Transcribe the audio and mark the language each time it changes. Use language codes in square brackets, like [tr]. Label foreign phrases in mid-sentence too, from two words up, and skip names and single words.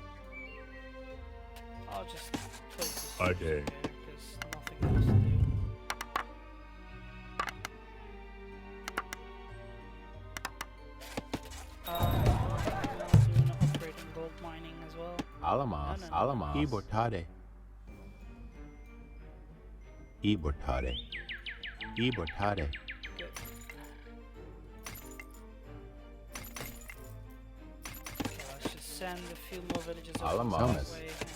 [en] I'll just place this Okay. because nothing else to do. I'll do an upgrade in gold mining as well. Alamas. No. Alamas. Ibortade. Ibortade. Ibortade. Good. Okay, let's just send a few more villages over Alamas. this way.